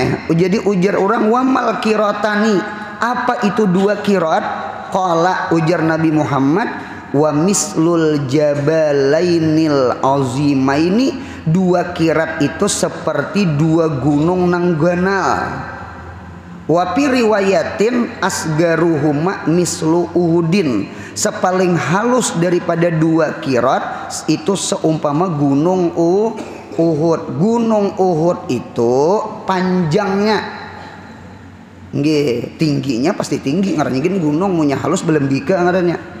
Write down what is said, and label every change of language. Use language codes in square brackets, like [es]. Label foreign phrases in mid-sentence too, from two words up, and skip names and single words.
[bjn] Jadi ujar orang [ar] وما القيراطان, [bjn] apa itu dua qirat? Qala ujar Nabi Muhammad [ar] ومثل الجبلين العظيمين, [bjn] dua qirat itu seperti dua gunung nangganal. [ar] وفي رواية أصغرهما مثل أحد, [id] sepaling halus daripada dua qirat itu seumpama gunung Uhud. [bjn] Gunung Uhud itu panjangnya nggih, tingginya pasti tinggi ngarannya gini gunung munya halus belembika ngarannya.